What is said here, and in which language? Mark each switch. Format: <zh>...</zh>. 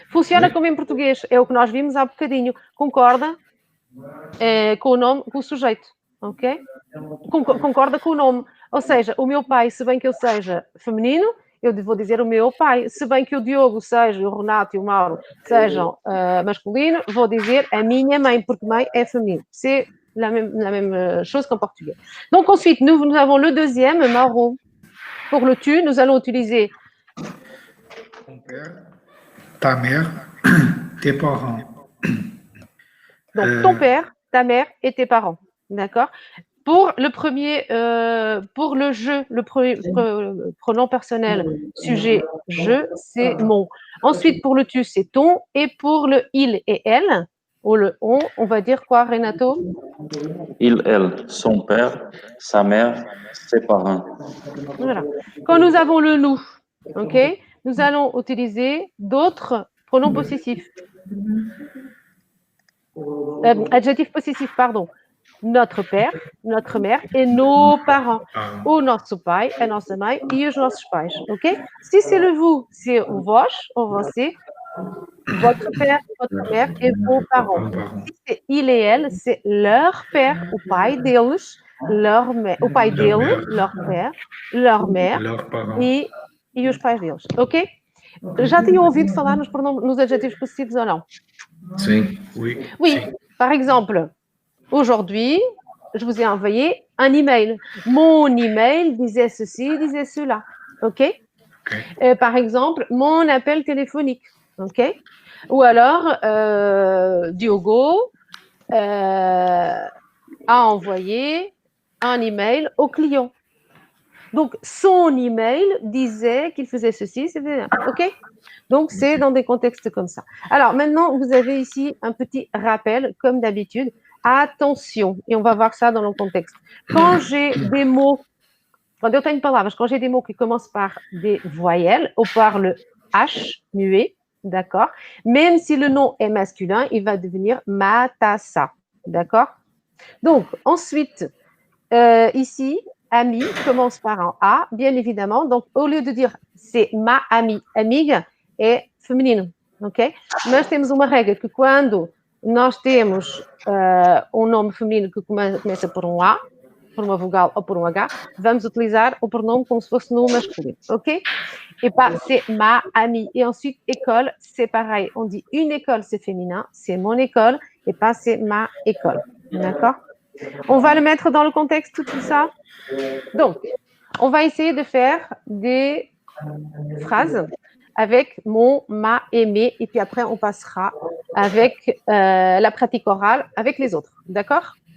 <pt>Funciona como em português. É o que nós vimos há bocadinho. Concorda com o nome, com o sujeito. Ok? Concorda com o nome. Ou seja, o meu pai, se bem que eu seja feminino, eu vou dizer o meu pai. Se bem que o Diogo seja, o Renato e o Mauro sejam masculino, vou dizer a minha mãe, porque mãe é feminino.</pt> <fr>C'est la même chose qu'en portugais. Donc ensuite, nous avons le deuxième, Mauro. Pour le tu, nous allons utiliser ton père, ta mère, tes parents. Donc, ton père, ta mère et tes parents. D'accord? Pour le premier, pour le je, le pronom personnel, sujet, je, c'est mon. Ensuite, pour le tu, c'est ton. Et pour le il et elle, ou le on va dire quoi, Renato? Il, elle, son père, sa mère, ses parents. Voilà. Quand nous avons le nous, ok, nous allons utiliser d'autres pronoms possessifs. Adjectif possessif, pardon. Notre père, notre mère et nos parents.</fr> <pt>O nosso pai, a nossa mãe e os nossos pais, ok?</pt> <fr>Si c'est le vous, c'est</fr> <pt>o vós, você,</pt> <fr>votre père, votre mère et vos parents. Si c'est il et elle, c'est leur père,</fr> <pt>o pai deles,</pt> <fr>leur mère,</fr> <pt>o pai dele,</pt> <fr>leur père, leur mère</fr> <pt>e os pais deles,</pt> <fr>ok?</fr> <pt>Já tinham ouvido falar nos adjetivos possessivos ou não? Sim.</pt> <fr>Oui. Par exemple, aujourd'hui, je vous ai envoyé un email. Mon email disait ceci, disait cela. OK? Par exemple, mon appel téléphonique. OK? Ou alors, Diogo a envoyé un email au client. Donc, son email disait qu'il faisait ceci, c'était OK? Donc, c'est dans des contextes comme ça. Alors, maintenant, vous avez ici un petit rappel, comme d'habitude. Attention, et on va voir ça dans le contexte. Quand j'ai des mots</fr> <pt>Quando eu tenho palavras,</pt> <fr>quand j'ai des mots qui commencent par des voyelles ou par le H muet, d'accord? Même si le nom est masculin, il va devenir matassa, d'accord? Donc, ensuite, ici, ami commence par un A, bien évidemment. Donc, au lieu de dire c'est ma amie,</fr> <pt>amiga é feminino,</pt> <fr>ok? Nós temos uma regra que quando nós temos um nome feminino que começa por um A, por uma vogal ou por um H, vamos utilizar o pronome como se fosse no masculino, ok? Et pas c'est ma amie. Et ensuite, école, c'est pareil. On dit une école, c'est féminin, c'est mon école, et pas c'est ma école. D'accord? On va le mettre dans le contexte, tout ça. Donc, on va essayer de faire des phrases avec mon, ma et mes, et puis après, on passera avec la pratique orale avec les autres. D'accord?</fr>